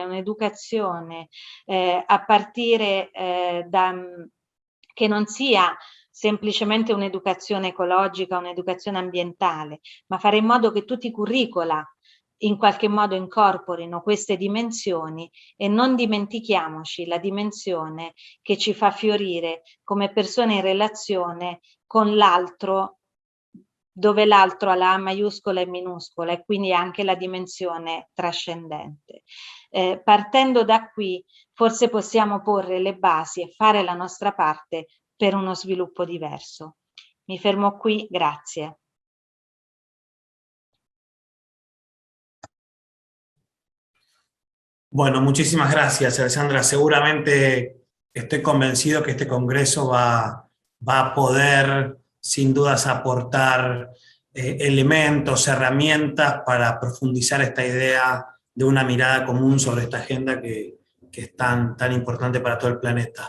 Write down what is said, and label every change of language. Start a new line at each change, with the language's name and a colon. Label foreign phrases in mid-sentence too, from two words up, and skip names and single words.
Italian: un'educazione a partire che non sia semplicemente un'educazione ecologica, un'educazione ambientale, ma fare in modo che tutti i curricula in qualche modo incorporino queste dimensioni, e non dimentichiamoci la dimensione che ci fa fiorire come persone in relazione con l'altro, dove l'altro ha la A maiuscola e minuscola, e quindi anche la dimensione trascendente. Partendo da qui, forse possiamo porre le basi e fare la nostra parte per uno sviluppo diverso. Mi fermo qui, grazie.
Spanish: Bueno, muchísimas gracias, Alessandra. Seguramente estoy convencido que este congreso va a poder, sin dudas, aportar elementos, herramientas para profundizar esta idea de una mirada común sobre esta agenda que es tan importante para todo el planeta.